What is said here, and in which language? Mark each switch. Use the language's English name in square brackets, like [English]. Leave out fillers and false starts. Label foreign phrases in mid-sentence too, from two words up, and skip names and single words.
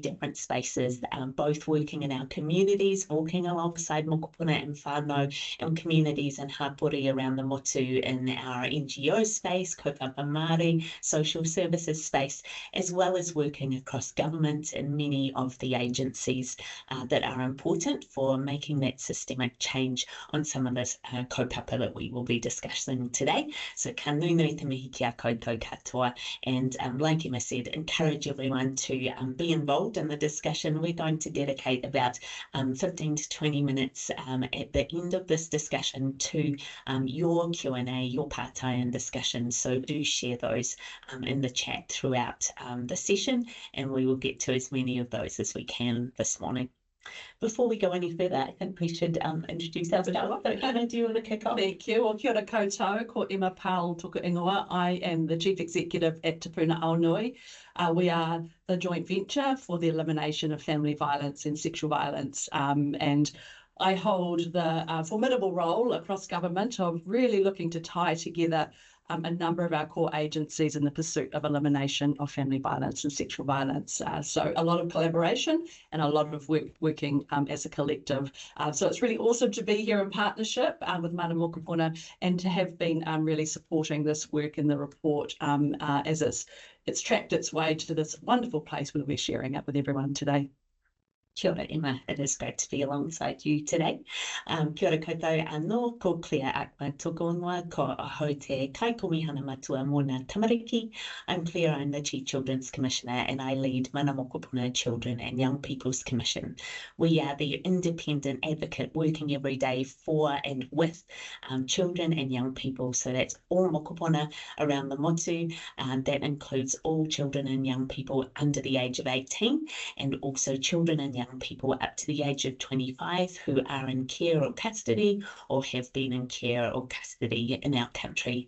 [English] different spaces, both working in our communities, walking alongside Mokopuna and whānau, and communities and hapori around the motu in our NGO space, [Māori] kaupapa Māori, [English] social services space, as well as working across government and many of the agencies that are important for making that systemic change on some of this kaupapa that we will be discussing today. [Māori] So ka nui te mihi ki a koutou katoa, [English] and like Emma said, encourage everyone to be involved in the discussion. We're going to dedicate about 15 to 20 minutes at the end of this discussion to your Q&A, your partai and discussion. So do share those in the chat throughout the session, and we will get to as many of those as we can this morning. Before we go any further, I think we should introduce ourselves. So Hannah, do you want to kick off? Thank you. Well, [Māori] kia ora koutou, ko Emma Powell toku ingoa. [English] I am the Chief Executive at Puna Aonui. We are the joint venture for the elimination of family violence and sexual violence. And I hold the formidable role across government of really looking to tie together a number of our core agencies in the pursuit of elimination of family violence and sexual violence. So a lot of collaboration and a lot of working as a collective. So it's really awesome to be here in partnership with Mana Mokopuna and to have been really supporting this work in the report as it's tracked its way to this wonderful place where we're sharing it with everyone today. [Māori] Kia ora, Emma. [English] It is great to be alongside you today. [Māori] Kia ora koutou anō, ko Claire Achmad tōku ingoa, ko ahau te kaikomihana matua mōna tamariki. [English] I'm Claire, I'm the Chief Children's Commissioner, and I lead Mana Mokopuna Children and Young People's Commission. We are the independent advocate working every day for and with children and young people. So that's all Mokopuna around the motu. That includes all children and young people under the age of 18, and also children and young young people up to the age of 25 who are in care or custody or have been in care or custody in our country.